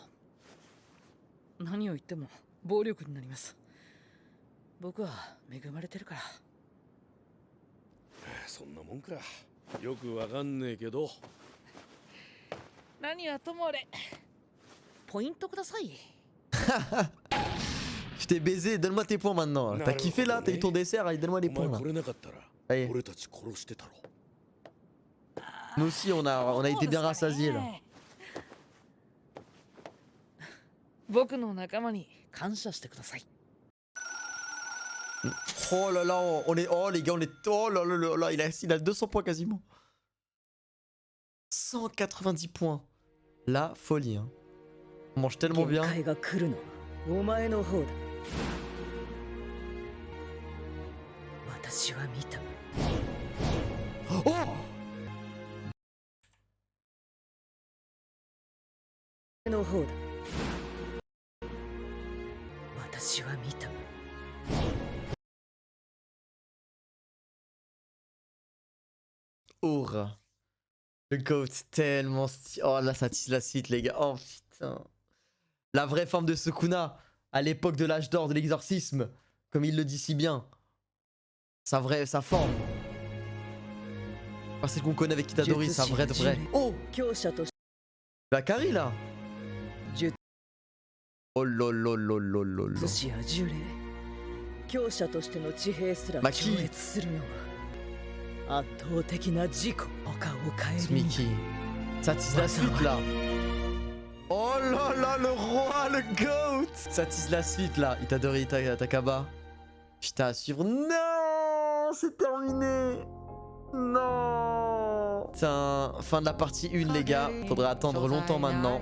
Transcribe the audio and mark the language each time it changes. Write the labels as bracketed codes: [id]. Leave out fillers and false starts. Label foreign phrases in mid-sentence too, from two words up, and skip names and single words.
[ja] 何を言っても暴力になります。僕は恵まれてるから。そんなもんかよくわかんねえけど何はともあれポイントください。 [fr] Je t'ai baisé, donne-moi tes points maintenant. T'as kiffé là, t'as eu ton dessert, allez, donne-moi les [ja] お [fr] points [ja] 前 [fr] là. [ja] 来れなかったら [fr] Allez. [ja] 俺たち殺してたろ [fr] Nous aussi, on a été bien rassasiés là. [ja] 僕の仲間に感謝してください。 [fr] Oh là là, on est. Oh les gars, on est. Oh là là là là, il a 200 points quasiment. 190 points. La folie, hein. On mange tellement bien. [ja] 限界が来るのはお前の方だ。私は見た。 [fr] Oh! [ja] の方だ。私は見た。 [fr] Aura. Le GOAT, tellement stylé. Oh là, ça tisse la suite, les gars. Oh putain. La vraie forme de Sukuna, à l'époque de l'âge d'or de l'exorcisme, comme il le dit si bien. Sa forme. Pas celle qu'on connaît avec Itadori, sa vraie de vraie. Oh! [ja] 強者とし [fr] Bakari là! [ja] 術 [fr] Oh lolololololo. [ja] 師や呪霊。強者としての地平すらマキ超越するのは圧倒的な自己。他を変えるに [fr] Mickey. Ça tisse la suite là. Oh là là, le roi, le GOAT! Ça tisse la suite là. Itadori Takaba. Putain, à suivre. Non! C'est terminé! Non! Putain, fin de la partie 1 les gars. Faudra attendre longtemps maintenant.